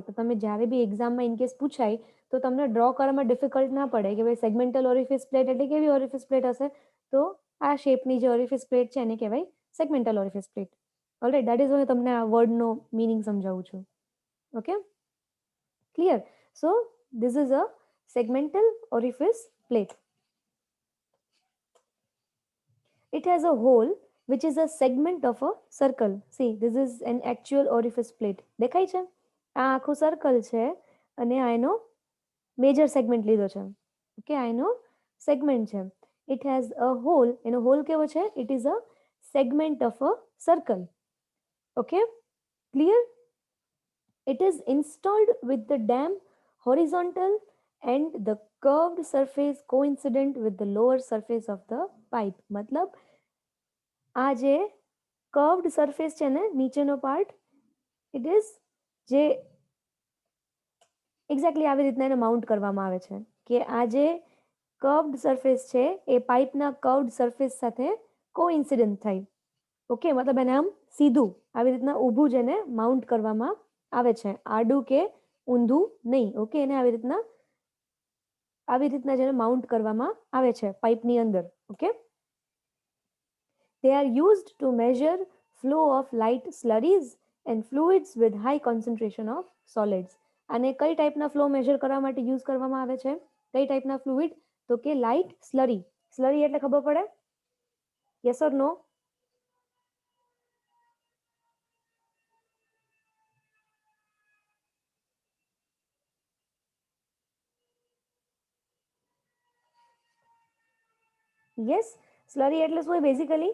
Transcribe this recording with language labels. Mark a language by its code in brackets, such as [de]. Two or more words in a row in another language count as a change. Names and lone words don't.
[gu] તો તમે જ્યારે બી એક્ઝામમાં ઇનકેસ પૂછાય તો તમને ડ્રો કરવામાં ડિફિકલ્ટ ના પડે કે ભાઈ [en] segmental orifice plate [gu] એટલે કેવી [en] orifice plate [gu] હશે. તો આ શેપની જે [en] orifice plate [gu] છે એને કહેવાય [en] segmental orifice plate. all right, that is [gu] હું તમને આ વર્ડનો મિનિંગ સમજાવું છું. [en] Okay, clear? So this is a segmental orifice plate. It has a hole which is a segment of a circle. See, this is an actual orifice plate. [gu] દેખાય છે? આ આખું સર્કલ છે અને આ એનો મેજર સેગમેન્ટ લીધો છે. ઓકે, આ એનો સેગમેન્ટ છે. [en] It has a hole. [gu] એનો હોલ કેવો છે? [en] It is a segment of a circle. Okay, clear? It is installed with the dam horizontal and the curved surface coincident with the lower surface of the pipe. [gu] મતલબ આ જે [en] curved surface [gu] છે ને નીચેનો પાર્ટ, ઇટ ઇઝ જે એક્ઝેક્ટલી આવી રીતના એને માઉન્ટ કરવામાં આવે છે કે આ જે [en] curved surface [gu] છે એ પાઇપના [en] curved surface [gu] સાથે કોઇન્સિડન્ટ થાય. ઓકે, મતલબ એને આમ સીધું આવી રીતના ઊભું જ એને માઉન્ટ કરવામાં આવે છે, આડું કે ઊંધું નહીં. ઓકે, એને આવી રીતના જેને માઉન્ટ કરવામાં આવે છે પાઇપની અંદર. [en] ઓકે, they are used to measure flow of light slurries and fluids with high concentration of solids. [gu] અને કઈ [en] type flow measure [gu] કરવા માટે યુઝ કરવામાં આવે છે? કઈ ટાઈપના ફ્લુઇડ? તો કે લાઇટ સ્લરી. સ્લરી એટલે ખબર પડે? યસ ઓર નો? યસ, સ્લરી એટલે શું હોય બેઝિકલી?